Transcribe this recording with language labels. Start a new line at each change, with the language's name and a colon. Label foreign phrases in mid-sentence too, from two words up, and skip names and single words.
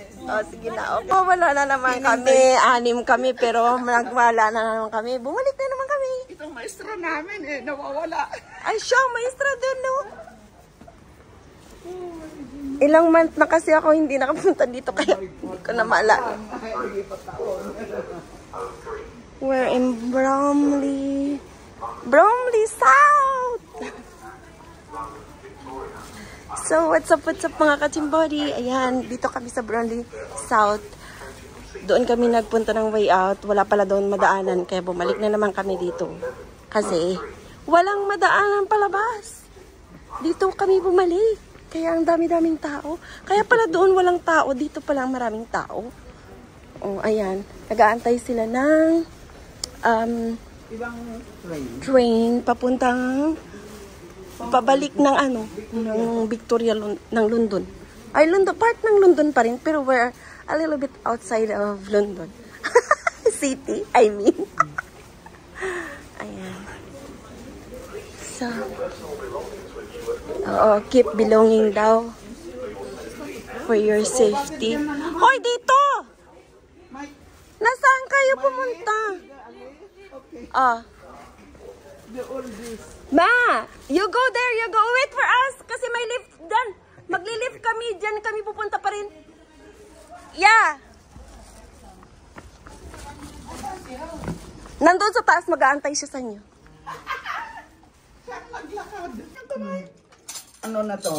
Filipino: Sige na. Okay. Wala na naman kami. 6 kami, pero nagwala na naman kami. Bumalik na naman kami. Itong maestro namin nawawala. Ay, siya, maestra doon, no? Ilang month na kasi ako hindi nakapunta dito, kaya hindi ko na maalala.
English: We're in Bromley South! So, what's up
Filipino: mga kachimbori? Ayan, dito kami sa Bromley South. Doon kami nagpunta ng way out. Wala pala doon madaanan, kaya bumalik na naman kami dito. Kasi, walang madaanan palabas. Dito kami bumalik. Kaya ang dami-daming tao. Kaya pala doon walang tao. Dito pala maraming tao. Ayan. Nag-aantay sila ng Ibang train papuntang pabalik ng ng Victoria ng London.
English: Ay, London, part
Filipino: ng London pa rin, pero
English: we're a little bit outside of London. City, I mean. Ayan. So, keep belonging daw for your safety.
Filipino: Hoy, dito! Nasaan kayo pumunta?
English: Ma, you go there, you go. Wait for us,
Filipino: kasi may lift dyan. Magli-lift kami, dyan kami pupunta pa rin.
English: Yeah.
Filipino: Nandun sa taas, mag-aantay siya sa inyo. ano na to?